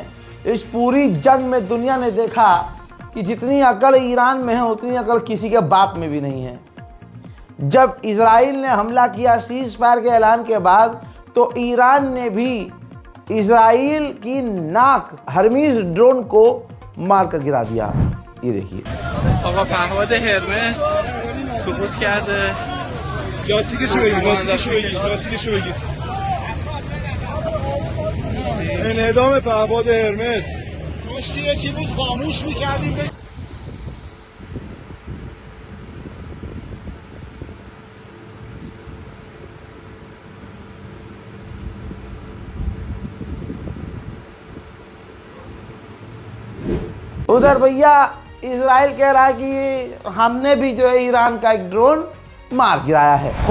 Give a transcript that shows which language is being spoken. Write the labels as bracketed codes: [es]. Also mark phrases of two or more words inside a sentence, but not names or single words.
[hi] इस पूरी जंग में दुनिया ने देखा कि जितनी अकल ईरान में है उतनी अकल किसी के बाप में भी नहीं है। जब इजराइल ने हमला किया [en] cease fire [hi] के ऐलान के बाद तो ईरान ने भी इजराइल की नाक हर्मीज ड्रोन को मारकर गिरा दिया। ये देखिए, [fa] آقا پهپاد هرمس سقوط کرده. لاستیکشو بگیر. انعدام پهپاد هرمس. کاشکی یه چی بود خاموش میکردیم. [hi] उधर भैया इजराइल कह रहा है कि हमने भी जो है ईरान का एक ड्रोन मार गिराया है।